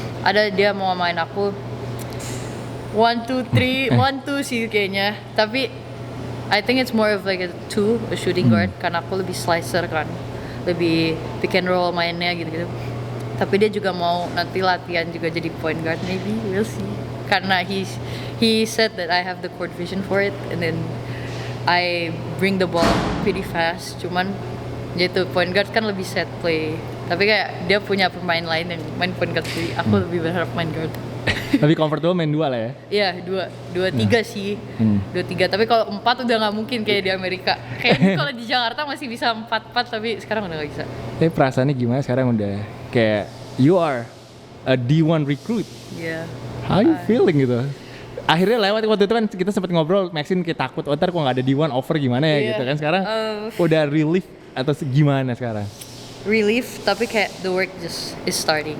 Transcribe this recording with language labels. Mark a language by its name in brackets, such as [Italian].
[Indonesian] Ada dia mau main aku 1, 2, 3, 1, 2 sih kayaknya. [English] Tapi I think it's more of like a 2, a shooting guard, [Indonesian] karena aku lebih slicer kan. Lebih pick and roll mainnya gitu-gitu. Tapi dia juga mau nanti latihan juga jadi point guard, [English] maybe, we'll see. Karena he said that I have the court vision for it, and then I bring the ball pretty fast. [Indonesian] Cuman gitu, point guard kan lebih set play. Tapi kayak dia punya pemain lain yang main point guard, jadi aku lebih berharap main guard. Lebih comfortable main 2 lah ya? Iya, 2-3 sih. 2-3, tapi kalau 4 udah nggak mungkin kayak di Amerika. Kayaknya kalau di Jakarta masih bisa 4-4, tapi sekarang udah nggak bisa. Tapi perasaannya gimana sekarang udah kayak [English] you are a D1 recruit? [Indonesian] Iya. [English] How you feeling [Indonesian] gitu? Akhirnya lewat waktu itu kan kita sempat ngobrol, Maxine kayak takut, oh ntar kok nggak ada D1 offer gimana ya Iya. gitu kan. Sekarang udah relief atau gimana sekarang? Relief, tapi kayak [English] the work just is starting.